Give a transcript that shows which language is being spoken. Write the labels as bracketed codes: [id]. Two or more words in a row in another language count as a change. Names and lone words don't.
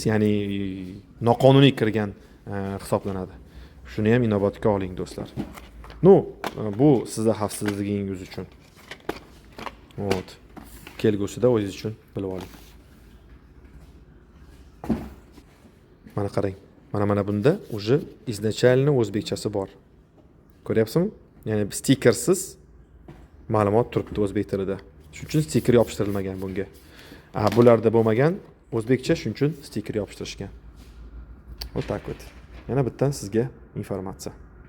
[uz] Ya'ni noqonuniy kirgan hisoblanadi. Shuni ham inobatga oling, do'stlar. Bu sizning xavfsizligingiz uchun. [ru] Вот. [uz] Kelgusida o'zingiz uchun bilib oling. Mana qarang. Mana bunda [ru] уже изначально [uz] o'zbekchasi bor. Ko'ryapsizmi? Ya'ni stikersiz ma'lumot turibdi o'zbek tilida. Shuning uchun stiker yopishtirilmagan bunga. Bularda bo'lmagan o'zbekcha, shuning uchun stiker yopishtirishgan. [ru] Вот так вот. [uz] Yana bittan sizga informatsiya.